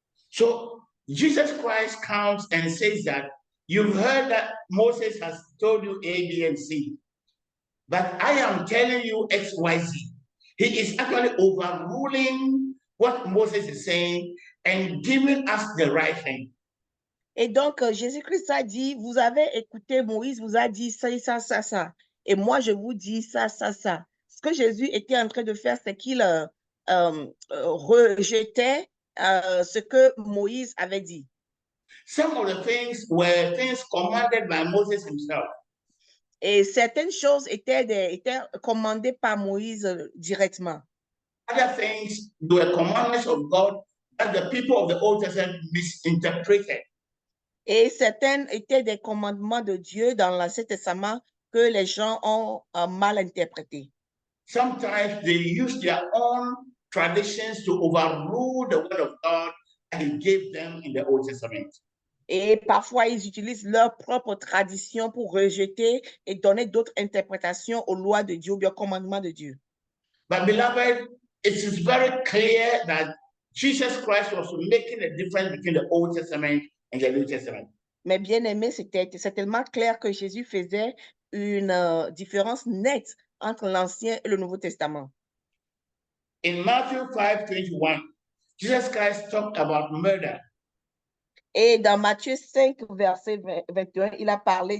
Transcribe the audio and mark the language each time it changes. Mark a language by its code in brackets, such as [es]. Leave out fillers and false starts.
[en] So Jesus Christ comes and says that you've heard that Moses has told you A, B, and C. But I am telling you X, Y, Z. He is actually overruling what Moses is saying and giving us the right thing. [fr] Et donc, Jésus-Christ a dit, vous avez écouté Moïse, vous a dit ça, ça, ça, ça. Et moi, je vous dis ça, ça, ça. Ce que Jésus était en train de faire, c'est qu'il rejetait ce que Moïse avait dit. [en] Some of the things were things commanded by Moses himself. [fr] Et certaines choses étaient commandées par Moïse directement. [en] Other things were commandments of God that the people of the Old Testament misinterpreted. [fr] Et certaines étaient des commandements de Dieu dans l'Ancien Testament que les gens ont mal interprétés. [en] Sometimes they use their own traditions to overrule the word of God and He gave them in the Old Testament. [fr] Et parfois, ils utilisent leur propre tradition pour rejeter et donner d'autres interprétations aux lois de Dieu ou aux commandements de Dieu. [en] But beloved, it is very clear that Jesus Christ was making a difference between the Old Testament and the New Testament. [fr] Mais bien aimé, c'est tellement clair que Jésus faisait une différence nette entre l'Ancien et le Nouveau Testament. [en] In Matthew 5:21, Jesus Christ talked about murder. [fr] Et dans Matthieu 5, verset 21, il a parlé